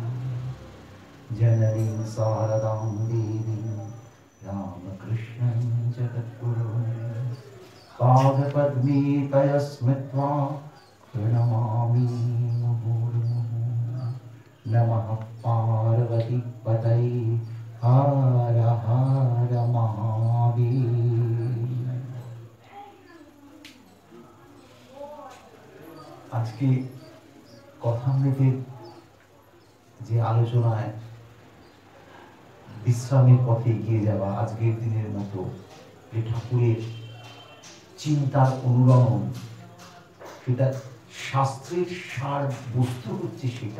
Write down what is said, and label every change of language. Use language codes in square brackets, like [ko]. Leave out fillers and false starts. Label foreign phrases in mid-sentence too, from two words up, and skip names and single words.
[sa] जननीं शारदां देवीं रामकृष्णं जगद्गुरुं पादपद्मे तया स्मृत्वा प्रणमामि मुहुर्मुहुः। नमः पार्वतीपतये हर हर महादेव। [bn] আজকে কথামৃতের যে আলোচনায় বিশ্রামের পথে এগিয়ে যাওয়া, আজকের দিনের মতো যে ঠাকুরের চিন্তার অনুরণন, সেটা শাস্ত্রের সার বস্তু হচ্ছে সেটা।